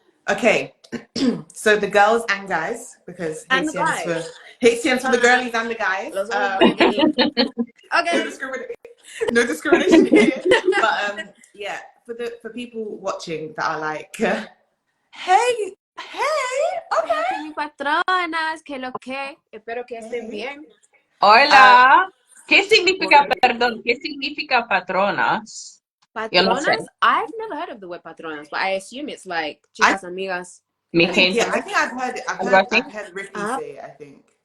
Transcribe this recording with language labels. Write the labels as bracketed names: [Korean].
[English] Okay, so the girls and guys, because HCN's for the girlies and the guys. Okay. No discrimination here. But yeah, for people watching that are like, hey, okay. [Spanish] Mi patronas, que lo que, espero que estén bien. Hola. ¿Qué significa, perdón, qué significa patronas? Patronas? [English] I've never heard of the word patronas, but I assume it's like [Spanish] chicas amigas. [English] I think I've heard it. I've heard Ricky say it, I think.